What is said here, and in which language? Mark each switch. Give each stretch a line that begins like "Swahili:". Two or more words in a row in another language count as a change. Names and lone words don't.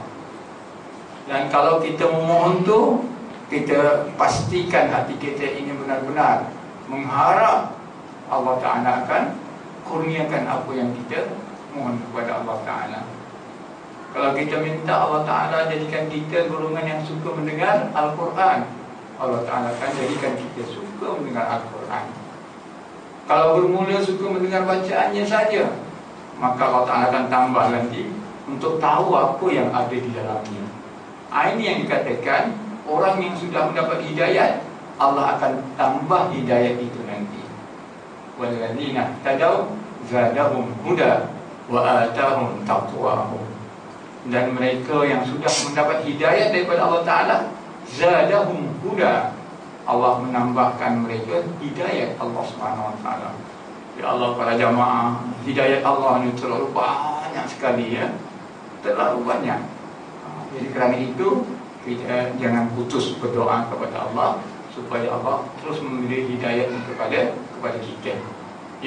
Malay: Dan kalau kita memohon tu, kita pastikan hati kita ini benar-benar mengharap Allah Ta'ala akan kurniakan apa yang kita mohon kepada Allah Ta'ala. Kalau kita minta Allah Ta'ala jadikan kita golongan yang suka mendengar Al-Quran, Allah Ta'ala akan jadikan kita suka mendengar Al-Quran. Kalau bermula suka mendengar bacaannya saja, maka Allah Ta'ala akan tambah nanti untuk tahu apa yang ada di dalamnya. Ini yang dikatakan orang yang sudah mendapat hidayat, Allah akan tambah hidayat itu nanti.
Arabic: والذين اهتدوا زادهم هدى وآتاهم تقواهم.
Malay: Dan mereka yang sudah mendapat hidayat daripada Allah Ta'ala,
Arabic: زادهم هدى,
Malay: Allah menambahkan mereka hidayat Allah
Arabic: سبحانه وتعالى. يا الله,
Malay: para jamaah, hidayat Allah ni terlalu banyak sekali, ya, terlalu banyak. Jadi kerana itu kita jangan putus berdoa kepada Allah supaya Allah terus memberi hidayat kepada kita, ya.